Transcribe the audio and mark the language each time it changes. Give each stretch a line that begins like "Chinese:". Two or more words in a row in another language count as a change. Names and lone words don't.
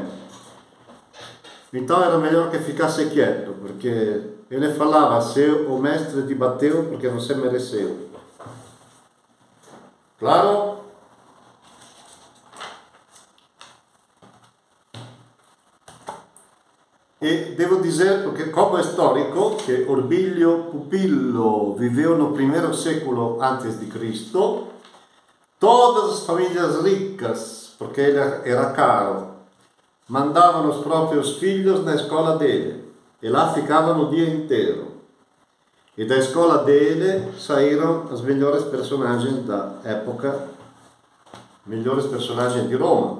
Portuguese: Então era melhor que ficasse quieto, porque ele falava, se o mestre te bateu, porque você mereceu. Claro? E devo dizer,
Italian: perché come storico, che
Portuguese: Orbilio Pupillo viveu no primeiro século antes de Cristo, todas as famílias ricas, porque ele era caro, mandavam os próprios filhos na escola dele, e lá ficavam o dia inteiro. E da escola dele saíram as melhores personagens da época, melhores personagens de Roma.